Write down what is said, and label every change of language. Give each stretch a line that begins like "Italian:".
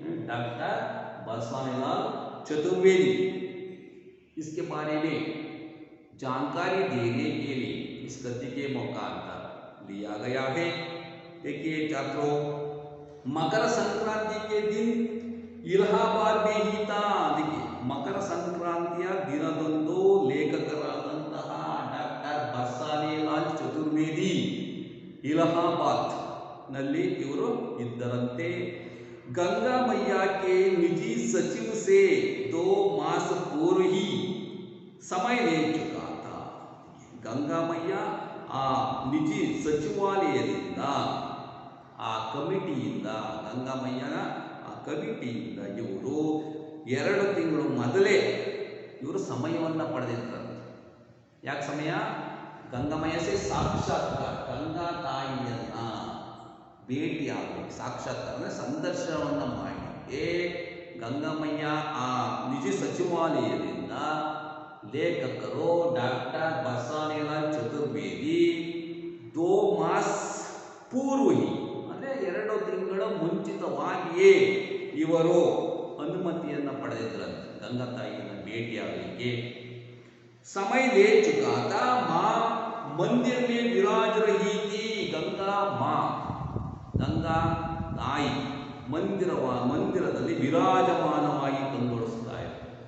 Hindi: Doctor बसवानीलाल Chaturvedi इसके बारे में जानकारी देने के लिए इस गद्य के मुखांतर लिया गया है. देखिए छात्रों, मकर संक्रांति के दिन इलाहाबाद में ही था.
Kannada: देखिए मकर संक्रांतिಯ ದಿನದಂದು ಲೇಖಕರಾದಂತಹ ಡಾಕ್ಟರ್ ಬಸವಾನಿಲಾಲ್ ಚತುರ್ವೇದಿ ಇಲಾಹಾಬಾದ್ ನಲ್ಲಿ ಇವರು ಇದ್ದರಂತೆ.
Hindi: गंगा मैया के निजी सचिव से 2 मास पूर्व ही समय ले चुका था.
Kannada: गंगा मैया ಆ ನಿಜಿ ಸಚಿವಾಲಯದಿಂದ, ಆ ಕಮಿಟಿಯಿಂದ, ಗಂಗಾ ಮಯ್ಯನ ಆ ಕಮಿಟಿಯಿಂದ ಇವರು 2 ತಿಂಗಳು ಮೊದಲೇ ಇವರು ಸಮಯವನ್ನು ಪಡೆದಿದ್ದಾರೆ. ಯಾಕೆ ಸಮಯ? ಗಂಗಾ ಮಯ್ಯ ಸೇ ಸಾಕ್ಷಾತ್ಕಾರ, ಗಂಗಾ ತಾಯಿಯನ್ನ ಭೇಟಿಯಾಗಬೇಕು. ಸಾಕ್ಷಾತ್ಕಾರ ಅಂದರೆ ಸಂದರ್ಶನವನ್ನು ಮಾಡಲಿಕ್ಕೆ ಗಂಗಾ ಮಯ್ಯ ಆ ನಿಜ ಸಚಿವಾಲಯದಿಂದ ಲೇಖಕರು ಡಾಕ್ಟರ್ ಬಸವಾನಿಲಾಲ್ ಚತುರ್ವೇದಿ 2 ಮಾಸ ಪೂರ್ವ ಅಂದರೆ 2 ತಿಂಗಳ ಮುಂಚಿತವಾಗಿಯೇ ಇವರು ಅನುಮತಿಯನ್ನು ಪಡೆದಿದ್ರಂತೆ ಗಂಗಾ ತಾಯಿಯನ್ನು ಭೇಟಿಯಾಗಲಿಕ್ಕೆ.
Hindi: समय ले चुका था. माँ मंदिर में विराज रही थी. गंगा माँ
Kannada: ಗಂಗಾ ತಾಯಿ ಮಂದಿರದಲ್ಲಿ ವಿರಾಜಮಾನವಾಗಿ ಕಂಗೊಳಿಸ್ತಾ ಇದೆ.